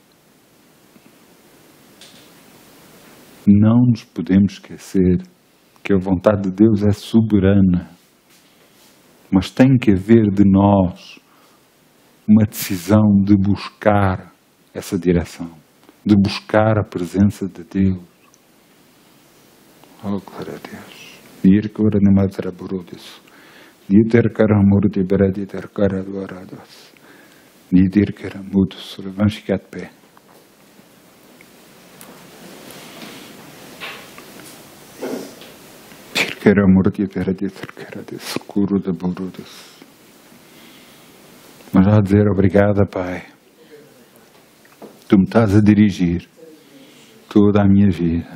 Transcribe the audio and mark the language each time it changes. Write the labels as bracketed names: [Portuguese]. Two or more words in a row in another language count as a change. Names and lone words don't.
[Portuguese] Não nos podemos esquecer que a vontade de Deus é soberana. Mas tem que haver de nós uma decisão de buscar essa direção. De buscar a presença de Deus. Oh, glória a Deus. Nirkura Nimatra Burudis. Nidirkara Murdi Beredi Terkara Duaradas. Nidirkara Mudus. Vamos ficar de pé. Tirkara Murdi Beredi Terkara Descuro de Burudis. Mas a dizer obrigada, Pai. Tu me estás a dirigir toda a minha vida.